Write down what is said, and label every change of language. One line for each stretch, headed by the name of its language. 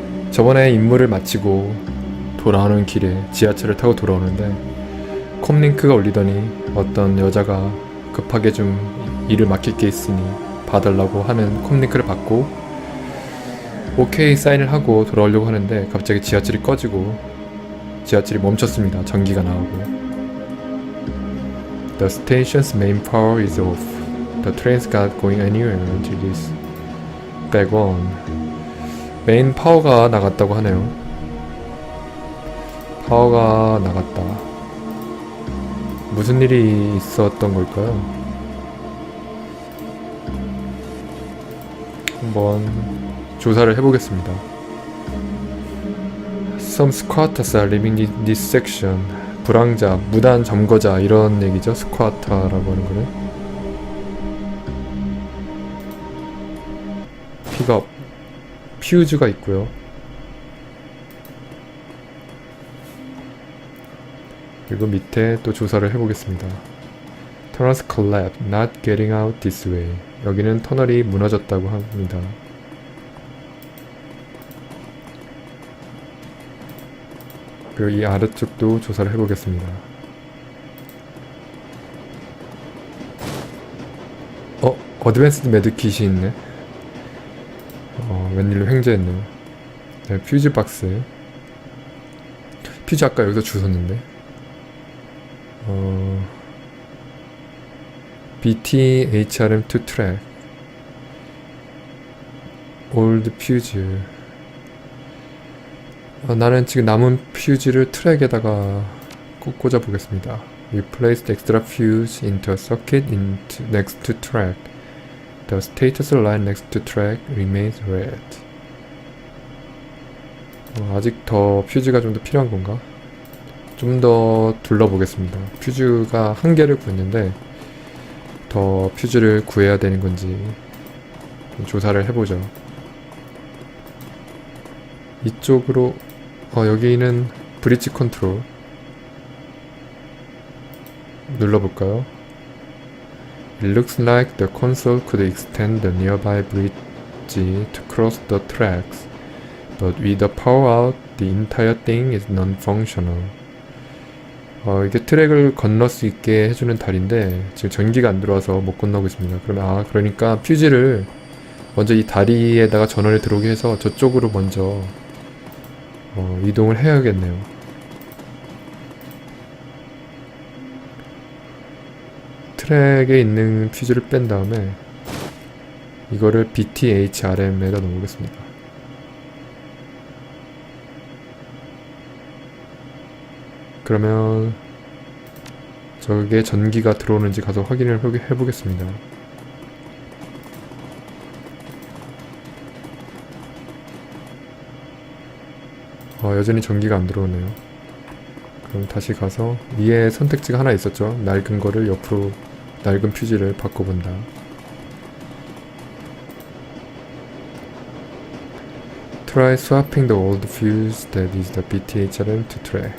Korean: 저번에 임무를 마치고 돌아오는 길에 지하철을 타고 돌아오는데 콤링크가 울리더니 어떤 여자가 급하게 좀 일을 맡길 게 있으니 봐달라고 하는 콤링크를 받고 오케이 사인을 하고 돌아오려고 하는데 갑자기 지하철이 꺼지고 지하철이 멈췄습니다. 전기가 나오고
English: The station's main power is off. The train's not going anywhere until it's back on.
Korean: 메인 파워가 나갔다고 하네요. 파워가 나갔다. 무슨 일이 있었던 걸까요? 한번 조사를 해보겠습니다.
English: Some squatters are living in this section.
Korean: 불황자, 무단 점거자 이런 얘기죠. 스쿼터라고 하는 거는. 픽업, 퓨즈가 있고요. 그리고 밑에 또 조사를 해보겠습니다.
English: Tunnels collapsed, not getting out this way.
Korean: 여기는 터널이 무너졌다고 합니다. 그리고 이 아래쪽도 조사를 해보겠습니다. 어드밴스드 매드킷이 있네. 웬일로 횡재했네요. 네, 퓨즈 박스. 퓨즈 아까 여기서 주웠는데. BTHRM2 트랙.
English: 올드 퓨즈.
Korean: 나는 지금 남은 퓨즈를 트랙에다가 꽂아 보겠습니다.
English: We placed extra fuse into a socket next to track. The status line next to track remains red.
Korean: 아직 더 퓨즈가 좀 더 필요한 건가? 좀 더 둘러보겠습니다. 퓨즈가 한 개를 구했는데 더 퓨즈를 구해야 되는 건지 좀 조사를 해보죠. 이쪽으로 여기는 브릿지 컨트롤 눌러볼까요?
English: It looks like the console could extend the nearby bridge to cross the tracks, but with the power out, the entire thing is non-functional.
Korean: 이게 트랙을 건널 수 있게 해주는 다리인데 지금 전기가 안 들어와서 못 건너고 있습니다. 그러니까 퓨즈를 먼저 이 다리에다가 전원을 들어오게 해서 저쪽으로 먼저 이동을 해야겠네요. 트랙에 있는 퓨즈를 뺀 다음에 이거를 BTHRM에다 넣어보겠습니다. 그러면 저게 전기가 들어오는지 가서 확인을 해보겠습니다. 여전히 전기가 안 들어오네요. 그럼 다시 가서 위에 선택지가 하나 있었죠. 낡은 거를 옆으로 낡은 퓨즈를 바꿔본다.
English: Try swapping the old fuse that is the BTHRM to track.